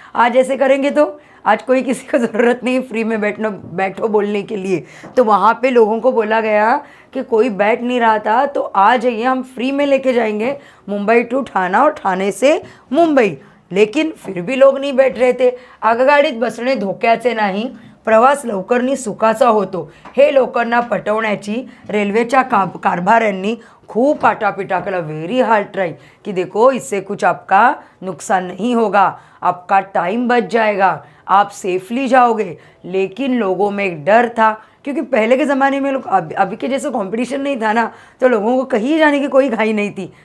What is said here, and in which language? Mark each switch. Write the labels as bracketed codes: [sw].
[hi] आज ऐसे करेंगे तो आज कोई किसी को ज़रूरत नहीं फ्री में बैठो बोलने के लिए. तो वहाँ पे लोगों को बोला गया कि कोई बैठ नहीं रहा था तो आ जाइए, हम फ्री में लेके जाएंगे मुंबई टू ठाणा और ठाणे से मुंबई. लेकिन फिर भी लोग नहीं बैठ रहे थे. [mr] आगगाडीत बसणे धोक्याचे नाही, प्रवास लवकर सुखाचा होतो हे लोकांना पटवण्याची रेल्वेच्या कारभाऱ्यांनी खूप आटापिटा केला. [en] very hard try [hi] कि देखो इससे कुछ आपका नुकसान नहीं होगा, आपका टाइम बच जाएगा, आप सेफली जाओगे. लेकिन लोगों में एक डर था क्योंकि पहले के ज़माने में लोग अभी के जैसे कंपटीशन नहीं था ना, तो लोगों को कहीं जाने की कोई घाई नहीं थी.